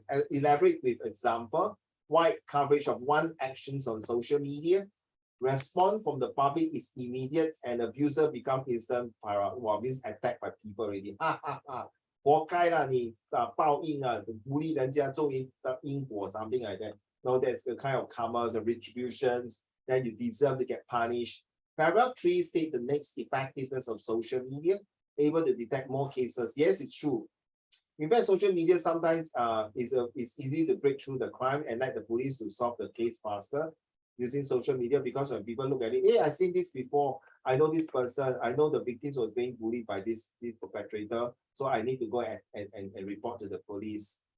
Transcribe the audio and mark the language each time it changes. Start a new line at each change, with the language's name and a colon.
English: Elaborate with example. Wide coverage of one actions on social media. Response from the public is immediate and abuser become instant means attacked by people already.
Chinese: 活该啦你报应啊，鼓励人家种因果
English: something like that. No, that's the kind of karma, the retributions that you deserve to get punished. Paragraph 3 state the next effectiveness of social media, able to detect more cases. Yes, it's true. In fact, social media sometimes is easy to break through the crime and let the police to solve the case faster using social media, because when people look at it, hey, I've seen this before, I know this person, I know the victims was being bullied by this perpetrator, so I need to go and report to the police.